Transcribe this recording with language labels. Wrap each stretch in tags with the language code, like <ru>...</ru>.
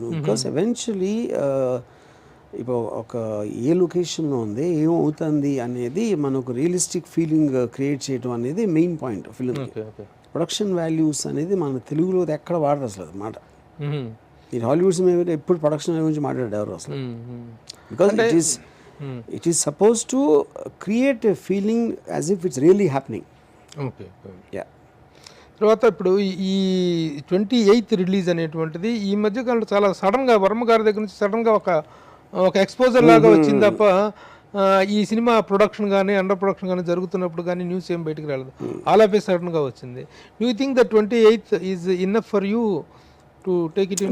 <te>Because eventually ఇప్పుడు ఒక ఏ లొకేషన్లో ఉంది, ఏమవుతుంది అనేది మనకు రియలిస్టిక్ ఫీలింగ్ క్రియేట్ చేయడం అనేది main point film. Production values అనేది మన తెలుగులో ఎక్కడ వాడరు అసలు అది మాట. ఈ హాలీవుడ్స్ మీద ఎప్పుడు ప్రొడక్షన్ వాల్యూ గురించి మాట్లాడారు అసలు.</te> <en>Because it is supposed to create a feeling as if it's really happening. Okay. Yeah.</en> <te>తర్వాత ఇప్పుడు ఈ 28th రిలీజ్ అనేటువంటిది ఈ మధ్య కాలంలో చాలా సడన్గా వర్మ గారి దగ్గర నుంచి సడన్గా ఒక ఎక్స్పోజర్ లాగా వచ్చింది తప్ప ఈ సినిమా ప్రొడక్షన్ కానీ అండర్ ప్రొడక్షన్ కానీ జరుగుతున్నప్పుడు కానీ న్యూస్ ఏం బయటకు రాలేదు.</te> <en>all of a సడన్గా</en> <te>వచ్చింది.</te> <en>You think the 28th is enough for you to take it?</en>